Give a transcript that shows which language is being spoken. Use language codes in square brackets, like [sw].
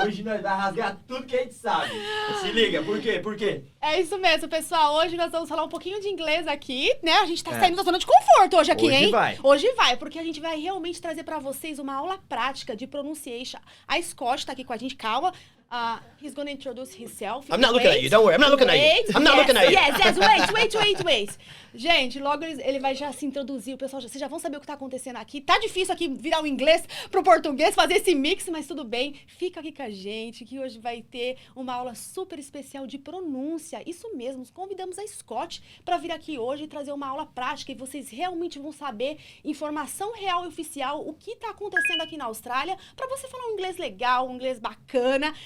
[pt] Hoje nós vai rasgar tudo que a gente sabe. Se liga, por quê? Por quê? É isso mesmo, pessoal. Hoje nós vamos falar um pouquinho de inglês aqui, né? A gente tá saindo da zona de conforto hoje aqui, hein? Hoje vai, porque a gente vai realmente trazer pra vocês uma aula prática de pronunciation. A SCOTS tá aqui com a gente, calma. [en] He's gonna introduce himself. I'm not looking at you, don't worry. I'm not looking at you. I'm not looking at you. Yes, wait. [pt] Gente, logo ele vai já se introduzir. O pessoal, vocês já vão saber o que tá acontecendo aqui. Tá difícil aqui virar o inglês pro português, fazer esse mix, mas tudo bem. Fica aqui com a gente, que hoje vai ter uma aula super especial de pronúncia. Isso mesmo, convidamos a SCOTS para vir aqui hoje e trazer uma aula prática e vocês realmente vão saber informação real e oficial, o que tá acontecendo aqui na Austrália, para você falar um inglês legal, um inglês bacana.